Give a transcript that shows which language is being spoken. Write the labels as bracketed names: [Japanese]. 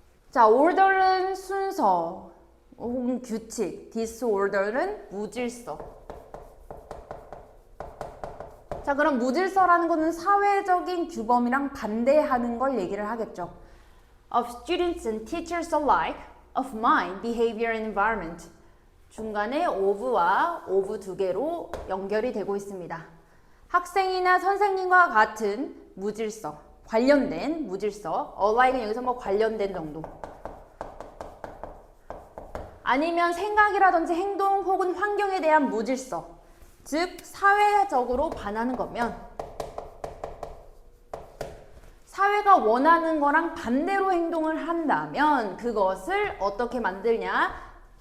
[Korean] 자, order는 순서 혹은 규칙, disorder는 무질서. 자, 그럼 무질서라는 것은 사회적인 규범이랑 반대하는 걸 얘기를 하겠죠. [English] Of students and teachers alike, of mind, behavior and environment. [Korean] 중간에 of와 of 두 개로 연결이 되고 있습니다. 학생이나 선생님과 같은 무질서, 관련된 무질서, alike는 여기서 뭐 관련된 정도. 아니면 생각이라든지 행동 혹은 환경에 대한 무질서, 즉 사회적으로 반하는 거면 사회가 원하는 거랑 반대로 행동을 한다면 그것을 어떻게 만들냐?